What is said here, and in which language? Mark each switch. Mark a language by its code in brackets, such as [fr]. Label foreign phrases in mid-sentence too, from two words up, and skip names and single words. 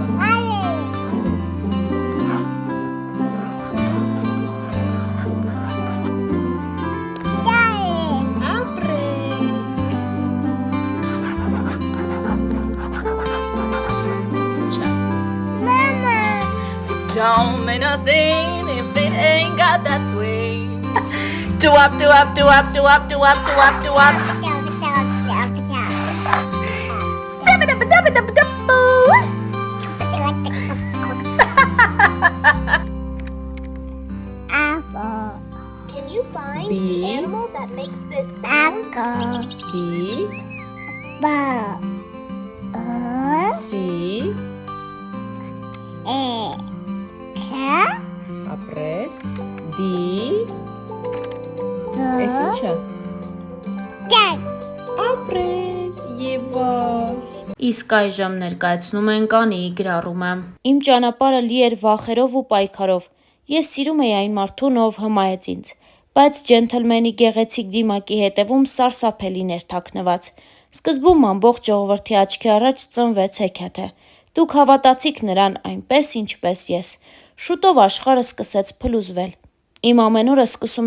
[hy] այի, դարի, ապրես Ինչ է մամա, [en] Don't mean nothing if it ain't got that swing. Do up, do up, do up, do up, do up, do up, do up. Step it up, dub it up, dub. apple, Can you find B. the animal that makes this sound? apple, B, ball, C, car, [hy] ապրես, D, Էս ինչ է, [en] dog, [hy] ապրես, Եվա Իսկ այժմ ներկայացնում ենք Անիի գրառումը։ Իմ ճանապարհը լի էր վախերով ու պայքարով։ Ես սիրում էի այն մարդուն, ով հմայեց ինձ, բայց ջենթլմենի գեղեցիկ դիմակի հետևում սարսափելին էր թաքնված։ Սկզբում ամբողջ ժողովրդի աչքի առաջ ծնվեց հեքիաթը։ Դուք հավատացիք նրան այնպես, ինչպես ես։ Շուտով աշխարհը սկսեց փլուզվել։ Իմ ամեն օրը սկսում